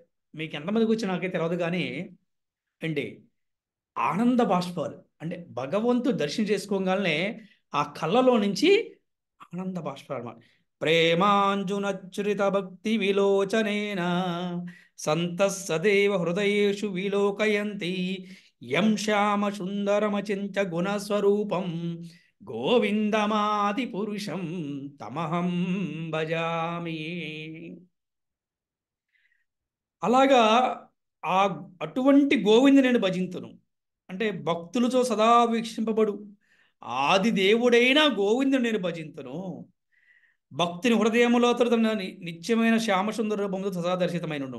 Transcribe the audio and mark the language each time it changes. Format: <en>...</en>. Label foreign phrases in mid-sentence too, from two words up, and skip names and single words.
<te>మీకు ఎంతమందికి వచ్చి నాకైతే తెలియదు కానీ అండి, ఆనంద బాష్పాలు అంటే భగవంతుడు దర్శనం చేసుకోగానే ఆ కళ్ళలో నుంచి ఆనంద బాష్పాలు అన్నమాట.</te> <sa>ప్రేమాంజునచ్చురిత భక్తి విలోచనేన సంతః సదేవ హృదయేషు విలోకయంతి యం శ్యామ సుందరమచింత గుణస్వరూపం గోవిందమాది పురుషం తమహం భజామి.</sa> <te>అలాగా అటువంటి గోవిందు నేను భజింతును. అంటే భక్తులతో సదా వీక్షింపబడు ఆది దేవుడైన గోవిందుని నేను భజింతును. భక్తుని హృదయములో తన నిత్యమైన శ్యామసుందర రూపంతో సదా దర్శితమైనను.</te>